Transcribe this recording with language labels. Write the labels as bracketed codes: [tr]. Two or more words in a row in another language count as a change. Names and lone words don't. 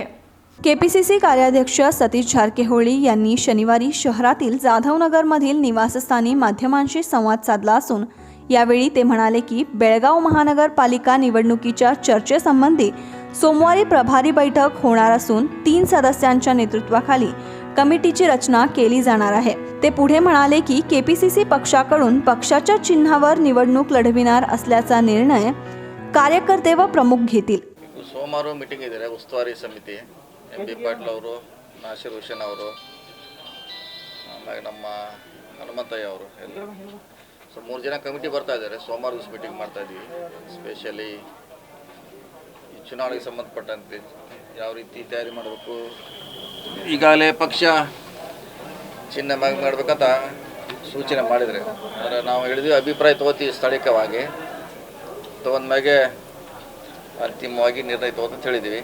[mr] KPCC कार्याध्यक्ष सतीश जारकेहोळी यांनी शनिवारी शहरातील जाधवनगरमधील निवासस्थानी माध्यमांशी संवाद साधला असून यावेळी ते म्हणाले की बेळगाव महानगरपालिका निवडणुकीच्या चर्चेसंबंधी सोमवारी प्रभारी बैठक होणार असून 3 सदस्यांच्या नेतृत्वाखाली कमिटीची रचना केली जाणार आहे. ते पुढे म्हणाले की KPCC पक्षाकडून पक्षाच्या चिन्हावर निवडणूक लढविणार असल्याचा निर्णय कार्यकर्ते व प्रमुख घेतील. [kn] ಸೋಮವಾರ ಮೀಟಿಂಗ್ ಇದ್ದಾರೆ ಉಸ್ತುವಾರಿ ಸಮಿತಿ MB ಪಾಟೀಲ್ ಅವರು, ನಾಸಿರ್ ಹುಸೇನ್ ಅವರು, ಆಮೇಲೆ ನಮ್ಮ ಹನುಮಂತಯ್ಯ ಅವರು ಎಲ್ಲ. ಸೊ 3 ಜನ ಕಮಿಟಿ ಬರ್ತಾ ಇದ್ದಾರೆ. ಸೋಮವಾರ ದಿವಸ ಮೀಟಿಂಗ್ ಮಾಡ್ತಾ ಇದ್ದೀವಿ. ಸ್ಪೆಷಲಿ ಈ ಚುನಾವಣೆಗೆ ಸಂಬಂಧಪಟ್ಟಂತೆ ಯಾವ ರೀತಿ ತಯಾರಿ ಮಾಡಬೇಕು, ಈಗಾಗಲೇ ಪಕ್ಷ ಚಿಹ್ನೆ ಮಾಡಬೇಕಂತ ಸೂಚನೆ ಮಾಡಿದರೆ ಅಂದರೆ ನಾವು ಹೇಳಿದ್ವಿ ಅಭಿಪ್ರಾಯ ತೊಗೋತೀವಿ ಸ್ಥಳೀಯವಾಗಿ ತೊಗೊಂಡ್ಮ್ಯಾಗೆ ಅಂತಿಮವಾಗಿ ನಿರ್ಣಯ ತೊಗೋತ ಅಂತ ಹೇಳಿದ್ದೀವಿ.